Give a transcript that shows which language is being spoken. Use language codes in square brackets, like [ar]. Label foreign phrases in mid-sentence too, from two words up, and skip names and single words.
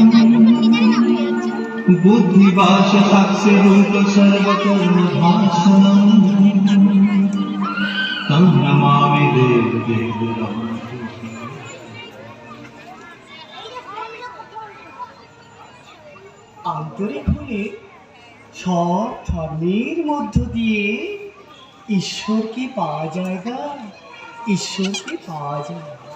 [sa] बुद्धि वाच साक्षी रूप सर्वकर्म भाषणम् तं नमामि देव देवम्। [bn] আন্তরিক হলে সব ধর্মের মধ্য দিয়ে ঈশ্বরকে পাওয়া যায় না, ঈশ্বরকে পাওয়া যায়।